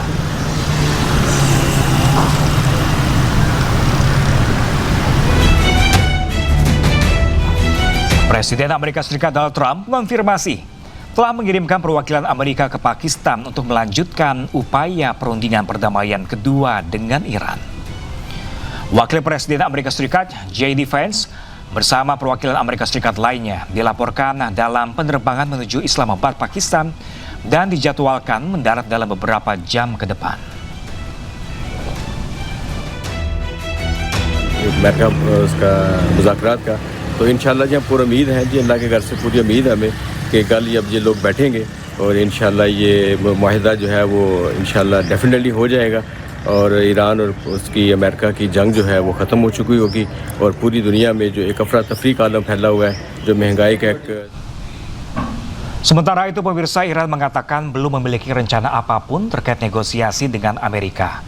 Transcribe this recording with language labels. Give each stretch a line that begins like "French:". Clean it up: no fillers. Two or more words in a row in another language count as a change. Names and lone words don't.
Indonesian: Presiden Amerika Serikat Donald Trump mengonfirmasi telah mengirimkan perwakilan Amerika ke Pakistan untuk melanjutkan upaya perundingan perdamaian kedua dengan Iran. Wakil Presiden Amerika Serikat J.D. Vance bersama perwakilan Amerika Serikat lainnya dilaporkan dalam penerbangan menuju Islamabad, Pakistan dan dijadwalkan mendarat dalam beberapa jam ke depan.
Urdu: امریکہ اس کا مذاکرات کا تو ان شاء اللہ جی پوری امید ہے جی اللہ کے گھر سے پوری امید ہے ہمیں کہ کل اب یہ لوگ بیٹھیں گے اور ان شاء اللہ یہ معاہدہ جو ہے وہ ان شاء اللہ डेफिनेटली ہو جائے گا اور ایران اور اس کی امریکہ کی جنگ جو ہے وہ ختم ہو چکی ہوگی اور پوری دنیا میں جو ایک افرا تفری کا عالم پھیلا ہوا ہے جو مہنگائی کا ایک.
Indonesian: Sementara itu, pemirsa, Iran mengatakan belum memiliki rencana apapun terkait negosiasi dengan Amerika.